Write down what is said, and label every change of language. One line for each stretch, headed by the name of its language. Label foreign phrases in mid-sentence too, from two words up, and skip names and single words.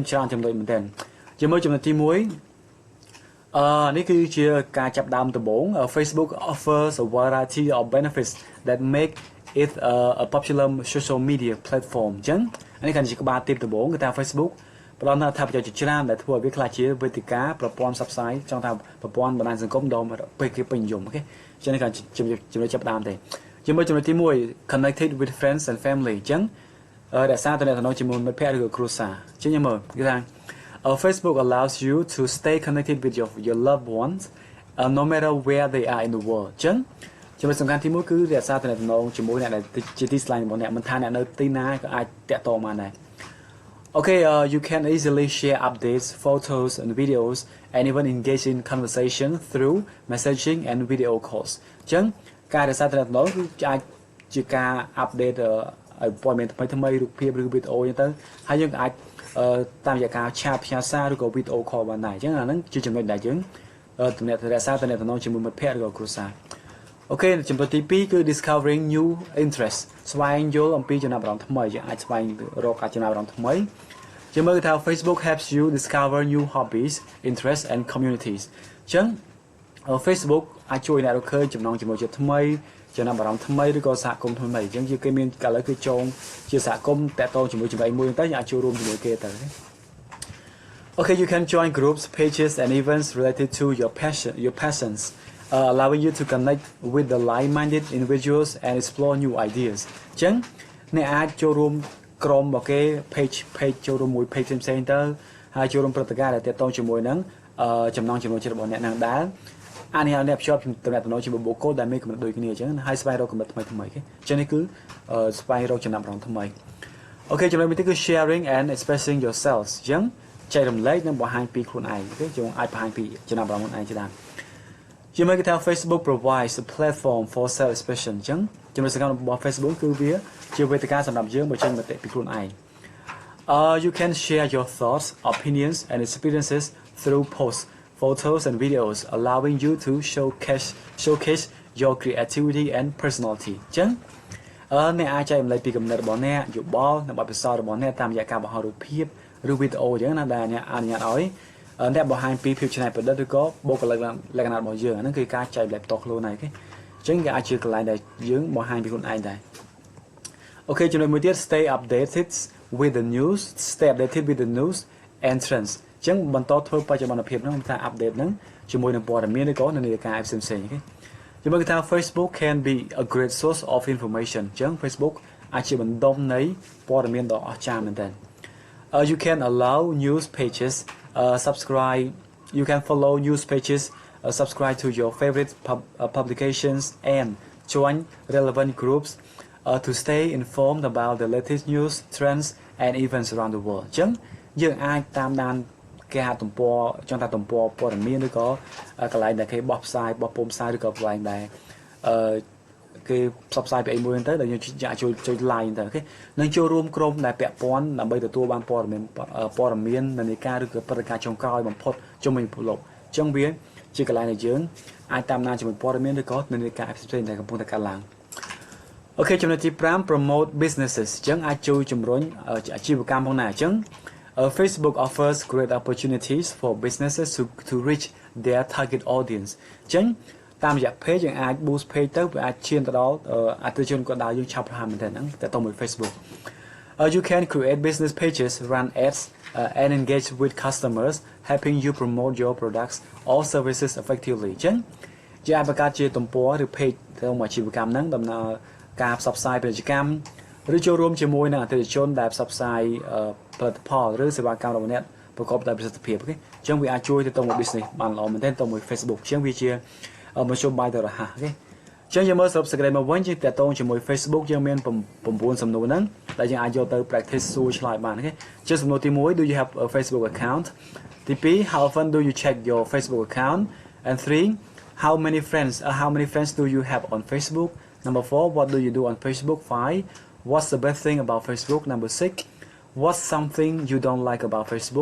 Khmer: ច្រើនចំណុចមែនទែនយើងមើលចំណុចទី1នេះគឺជាការចាប់ដើមដំបូង
English: Facebook offers a variety of benefits that make it a popular social media platform
Khmer: អញ្ចឹងនេះគឺជាក្បាលទីដំបូងគឺថា Facebook ផ្ដល់នូវអត្ថប្រយោជន៍ជា ច្រើនដែលធ្វើឲ្យវាក្លាយជាវេទិកាប្រព័ន្ធផ្សព្វផ្សាយចង់ថាប្រព័ន្ធបណ្ដាញសង្គមដ៏ពេលគេពេញនិយមអូខេអញ្ចឹងនេះគឺជាចំណុចចាប់ដើមទេ ជាមើលចំណុចទី1
English: connected with friends and family
Khmer: អញ្ចឹងដែលសារតំណងជាមួយមិត្តភក្តិឬក៏គ្រួសារអញ្ចឹងមើលគឺថា
English: Facebook allows you to stay connected with your loved ones no matter where they are in the world
Khmer: អញ្ចឹងចំណុចសំខាន់ទី1គឺរក្សាតំណងជាមួយអ្នកដែលជាទីស្រឡាញ់របស់អ្នកមិនថាអ្នកនៅទីណាក៏អាចតាក់ទងបានដែរ
English: Okay, you can easily share updates, photos, and videos, and even engage in conversation through messaging and video calls.
Khmer: អញ្ចឹងការរក្សាតំណងគឺអាចជាការ update ឲ្យព័ត៌មានថ្មីៗរូបភាពឬវីដេអូអញ្ចឹងទៅហើយយើងអាចតាមរយៈការឆាតផ្ញើសារឬក៏ វីដេអូខលបានដែរអញ្ចឹងអាហ្នឹងជាចំណុចដែលយើងទំនាក់រក្សាតំណងជាមួយមិត្តភក្តិឬក៏គ្រួសារអូខេចំណុចទី2គឺ
English: discovering new interests
Khmer: ស្វែងយល់អំពីចំណាប់អារម្មណ៍ថ្មីយើងអាចស្វែងរកចំណាប់អារម្មណ៍ថ្មីជាមើលថា
English: Facebook helps you discover new hobbies, interests and communities
Khmer: អញ្ចឹង Facebook អាចជួយអ្នករកឃើញចំណងជាមួយជាតិថ្មីចំណាប់អារម្មណ៍ថ្មីឬក៏សហគមន៍ថ្មីអញ្ចឹងជាគេមានឥឡូវគឺចូលជាសហគមន៍តាក់ទងជាមួយចំណៃមួយទៅយើងអាចចូលរួមជាមួយគេទៅ
English: Okay, you can join groups, pages and events related to your passions, allowing you to connect with the like-minded individuals and explore new ideas
Khmer: អញ្ចឹងអ្នកអាចចូលរួមក្រុមរបស់គេ page ចូលរួមមួយ page ផ្សេងៗទៅហើយចូលរួមព្រឹត្តិការណ៍ដែលទាក់ទងជាមួយនឹងចំណងចំណុចចិត្តរបស់អ្នកនឹងដែរអានេះអ្នកភ្ជាប់តំណែងជាមួយបុគ្គលដែលមានគំនិតដូចគ្នាអ ញ្ចឹងហើយស្វែងរកគំនិតថ្មីៗគេអញ្ចឹងនេះគឺស្វែងរកចំណាប់អារម្មណ៍ថ្មីអូខេចំណុចទី2គឺ
English: sharing and expressing yourselves
Khmer: អញ្ចឹងចែករំលែកនិងបង្ហាញពីខ្លួនឯងគេយើងអាចបង្ហាញពីចំណាប់អារម្មណ៍ខ្លួនឯងជាដើមជាមើលគេថា
English: Facebook provides a platform for self expression
Khmer: អញ្ចឹងចំណុចសំ ខាន់របស់ Facebook គឺវាជាវេទិកាសម្រាប់យើងបញ្ចេញមតិពីខ្លួនឯង
English: You can share your thoughts, opinions and experiences through posts, photos and videos, allowing you to showcase your creativity and personality
Khmer: អញ្ចឹងអ្នកអាចចែករំលែកពី គំនិតរបស់អ្នកយោបល់និងបទពិសោធន៍របស់អ្នកតាមរយៈការបង្ហោះរូបភាពឬវីដេអូអញ្ចឹងណាដែលអ្នកអនុញ្ញាតឲ្យអ្នកបង្ហាញពី ភាពច្នៃប្រឌិតឬក៏បុគ្គលិកលក្ខណៈរបស់យើងអាហ្នឹងគឺការចែករំលែកផ្ទាល់ខ្លួនឯងគេអញ្ចឹងគេអាចជាកន្លែងដែលយើងបង្ហាញពីខ្លួនឯងដែរអូខេចំណុចមួយទៀត
English: stay updated with the news and trends
Khmer: អញ្ចឹងបន្តធ្វើបច្ចុប្បន្នភាពហ្នឹងថា update ហ្នឹងជាមួយនឹងព័ត៌មានឬក៏នានាការផ្សេងៗគេជាមួយថា
English: Facebook can be a great source of information
Khmer: អញ្ចឹង Facebook អាចជាបណ្ដុំនៃព័ត៌មានដ៏អស្ចារ្យមែនទែន
English: You can allow news pages you can follow news pages subscribe to your favorite publications and join relevant groups to stay informed about the latest news trends and
Khmer: events around the world អញ្ចឹងយើងអាចតាមដានគេហទំព័រចង់ថាទំព័រព័ត៌មានឬក៏កន្លែងដែលគេបោះផ្សាយបោះពុម្ពផ្សាយឬក៏កន្លែងដែលគេផ្សព្វផ្សាយពីអីមួយទៅដែលយើងជួយ like ទៅអូខេនឹងចូលរួមក្រុមដែលពាក់ព័ន្ធដើម្បីទទួលបានព័ត៌មាននានាការឬក៏ព្រឹត្តិការណ៍ចុងក្រោយបំផុតជុំវិញពិភពលោកអញ្ចឹងវាជាកន្លែងដែលយើងអាចតាមដានជាមួយព័ត៌មានឬក៏និន្នាការផ្សេងៗដែលកំពុងតែកើតឡើងអូខេ ចំណុចទី5
English: promote businesses
Khmer: អញ្ចឹងអាចជួយជំរុញអាជីវកម្មផងដែរអញ្ចឹង
English: Facebook offers great opportunities for businesses to reach their target audience
Khmer: អញ្ចឹងតាមរយៈ page យើងអាច
English: boost page
Khmer: ទៅវាអាចឈានទៅដល់អតិថិជនគាត់ដើរយើងឆាប់រហ័សមែនទែនហ្នឹងតែទៅមួយ
English: Facebook you can create business pages run ads and engage with customers helping you promote your products or services effectively
Khmer: អញ្ចឹង ជាអាចបង្កើតជាទំព័រឬ page ទៅមួយអាជីវកម្មហ្នឹងដំណើរការផ្សព្វផ្សាយពាណិជ្ជកម្មឬចូលរួមជាមួយនឹងអតិថិជនដែលផ្សព្វផ្សាយផលិតផលឬសេវាកម្មរបស់អ្នកប្រកបដោយប្រសិទ្ធភាពអូខេអញ្ចឹងវាអាចជួយទៅមួយ business បានល្អ មែនទែនទៅមួយ Facebook អញ្ចឹងវាជាមធ្យោបាយទៅរហ័សអូខេអញ្ចឹងយើងមើលសរុបសេចក្តីមកវិញជាតកតងជាមួយ Facebook យើងមាន9សំណួរហ្នឹងដែលយើងអាចយកទៅ practice សួរឆ្លើយបានអូខេជាសំណួ
English: រទី1 do you have a Facebook account ទី2 how often do you check your Facebook account and 3 how many friends do you have on Facebook number 4 what do you do on Facebook 5 what's the best thing about Facebook number 6 what's something you don't like about Facebook